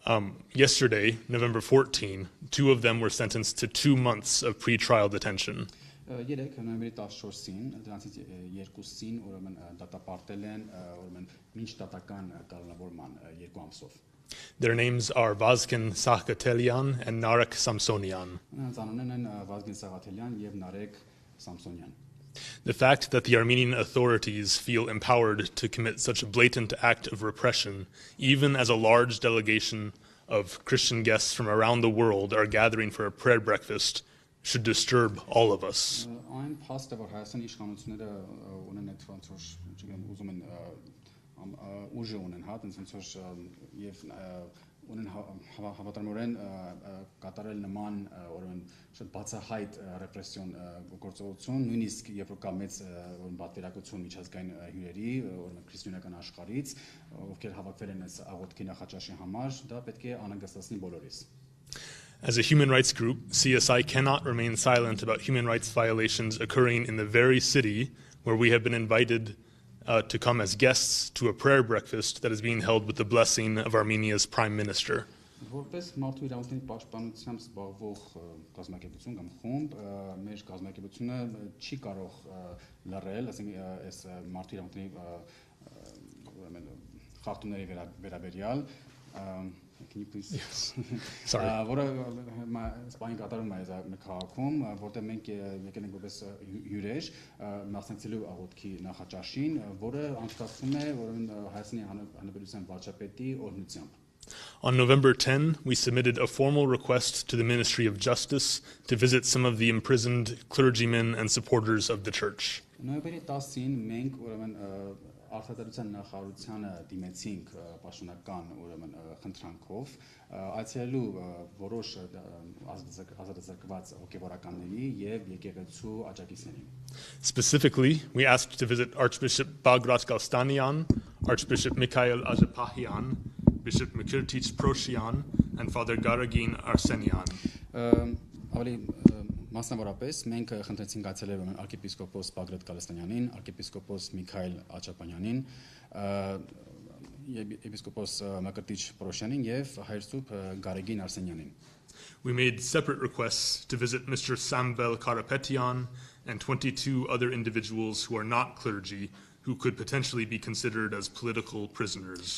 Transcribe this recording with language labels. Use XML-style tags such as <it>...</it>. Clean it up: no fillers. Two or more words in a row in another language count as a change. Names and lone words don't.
<en>Yesterday, November 14, two of them were sentenced to 2 months of pretrial detention.</en> <hy>Երեք նոյեմբերի 14-ին դրանցից երկուսին ուրեմն դատապարտել են ուրեմն մինչ դատական կալանավորման 2 ամսով.</hy> <en>Their names are Vazgen Sakhatelyan and Narek Samsonian.</en> <hy>Նրանց անուններն են Վազգեն Սաղաթելյան եւ Նարեկ Սամսոնյան.</hy> <en>The fact that the Armenian authorities feel empowered to commit such a blatant act of repression, even as a large delegation of Christian guests from around the world are gathering for a prayer breakfast, should disturb all of us.</en> <hy>Այն փաստը, որ Հայաստանի իշխանությունները ունեն այդ ոնց որ, չգիտեմ, ուզում են ուժը ունեն, հա, ոնց որ եւ ունեն հավատարմորեն կատարել նման ուրեմն շատ բացահայտ ռեպրեսիոն գործողություն, նույնիսկ երբ որ կա մեծ պատվիրակություն միջազգային հյուրերի, ուրեմն քրիստոնեական աշխարհից, ովքեր հավաքվել են այս աղոթքի նախաճաշի համար, դա պետք է անհանգստացնի բոլորիս.</hy> <en>As a human rights group, CSI cannot remain silent about human rights violations occurring in the very city where we have been invited to come as guests to a prayer breakfast that is being held with the blessing of Armenia's Prime Minister.</en> <hy>Որպես մարդու իրավունքների պաշտպանությամբ զբաղվող կազմակերպություն կամ խումբ, մեր կազմակերպությունը չի կարող լռել, ասենք այս մարդու իրավունքների խախտումների վերաբերյալ.</hy> <en>Can you please? Yes. Sorry.</en> <hy>Որը սպային կատարում է այս քաղաքում, որտեղ մենք եկել ենք որպես հյուրեր, մասնակցելու աղոթքի նախաճաշին, որը անցկացվում է Հայաստանի Հանրապետության վարչապետի օրհնությամբ.</hy> <en>On November 10, we submitted a formal request to the Ministry of Justice to visit some of the imprisoned clergymen and supporters of the church.</en> <hy>Նոյեմբերի 10-ին մենք ուրեմն Արտադրության նախարարությանը դիմեցինք պաշտոնական ուրեմն խնդրանքով այցելելու որոշ ազատազրկված հոգևորականների եւ եկեղեցու աջակիցներին.</hy> <en>Specifically, we asked to visit Archbishop Bagrat Galstanian, Archbishop Mikhail Azepahian, Bishop Mikirtich Proshian, and Father Garagin Arsenian.</en> <hy>Ավելի Մասնավորապես մենք խնդրեցինք այցելել arczepiskopos Bagrat Galstanianin, arczepiskopos Mikhail Achapanyanin, episkopos Mikirtich Proshianin եւ հայրսուրբ Garagin Arsenianin.</hy> <en>We made separate requests to visit Mr. Samvel Karapetyan and 22 other individuals who are not clergy who could potentially be considered as political prisoners.</en>